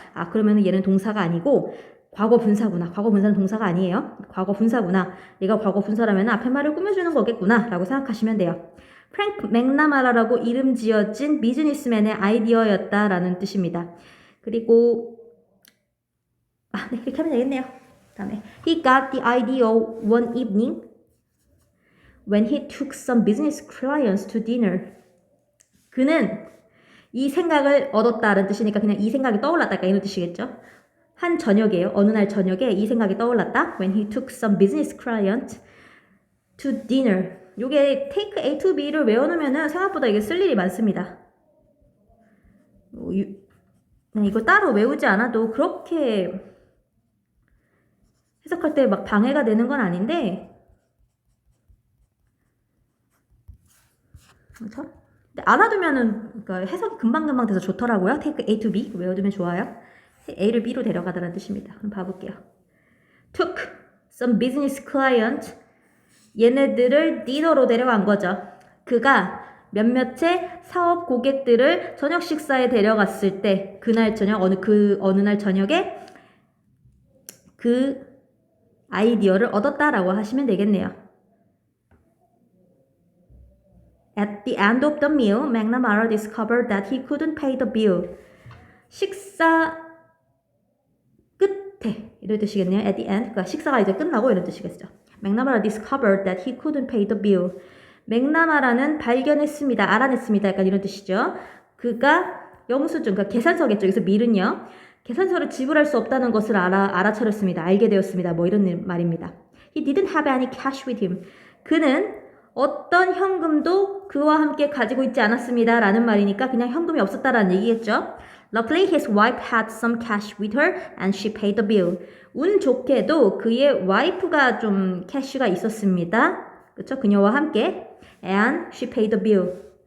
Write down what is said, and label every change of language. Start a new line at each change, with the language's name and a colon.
Korean: 아, 그러면은 얘는 동사가 아니고 과거 분사구나. 과거 분사는 동사가 아니에요. 과거 분사구나. 얘가 과거 분사라면 앞에 말을 꾸며주는 거겠구나 라고 생각하시면 돼요. 프랭크 맥나마라라고 이름 지어진 비즈니스맨의 아이디어였다라는 뜻입니다. 그리고 네, 이렇게 하면 되겠네요. 다음에
English: He got the idea one evening when he took some business clients to dinner.
Korean: 그는 이 생각을 얻었다라는 뜻이니까 그냥 이 생각이 떠올랐다 이런 뜻이겠죠. 한 저녁에요. 어느 날 저녁에 이 생각이 떠올랐다.
English: When he took some business clients to dinner.
Korean: 요게 take A to B를 외워놓으면 생각보다 이게 쓸 일이 많습니다. 이거 따로 외우지 않아도 그렇게 해석할 때 막 방해가 되는 건 아닌데 그렇죠? 알아두면은 그러니까 해석이 금방금방 돼서 좋더라고요. take A to B 외워두면 좋아요. A를 B로 데려가다라는 뜻입니다. 그럼 봐볼게요.
English: took some business client
Korean: 얘네들을 디너로 데려간 거죠. 그가 몇몇의 사업 고객들을 저녁 식사에 데려갔을 때 그날 저녁 어느 날 저녁에 그 아이디어를 얻었다라고 하시면 되겠네요.
English: At the end of the meal, McNamara discovered that he couldn't pay the bill.
Korean: 식사 끝에 이런 뜻이겠네요.
English: At the end,
Korean: 그러니까 식사가 이제 끝나고 이런 뜻이겠죠.
English: McNamara discovered that he couldn't pay the bill.
Korean: 맥나마라는 발견했습니다. 알아냈습니다. 약간 이런 뜻이죠. 그가 영수증, 그러니까 계산서겠죠. 여기서 밀은요. 계산서를 지불할 수 없다는 것을 알아차렸습니다. 알게 되었습니다. 뭐 이런 말입니다.
English: He didn't have any cash with him.
Korean: 그는 어떤 현금도 그와 함께 가지고 있지 않았습니다. 라는 말이니까 그냥 현금이 없었다라는 얘기겠죠.
English: Luckily, his wife had some cash with her and she paid the bill.
Korean: 운 좋게도 그의 와이프가 좀 캐시가 있었습니다. 그렇죠? 그녀와 함께
English: and she paid the bill.